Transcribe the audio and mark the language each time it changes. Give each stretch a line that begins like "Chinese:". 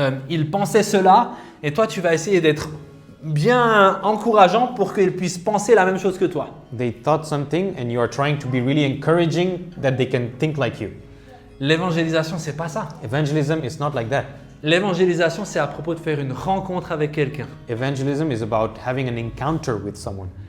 French: Ils pensaient cela, et toi, tu vas essayer d'être bien encourageant pour qu'ils puissent penser la même chose que toi.
English: They thought something, and you are trying to be really encouraging that they can think like you.
French: L'évangélisation, c'est pas ça.
English: Evangelism is not like that.
French: L'évangélisation, c'est à propos de faire une rencontre avec quelqu'un.
English: Evangelism is about having an encounter with someone.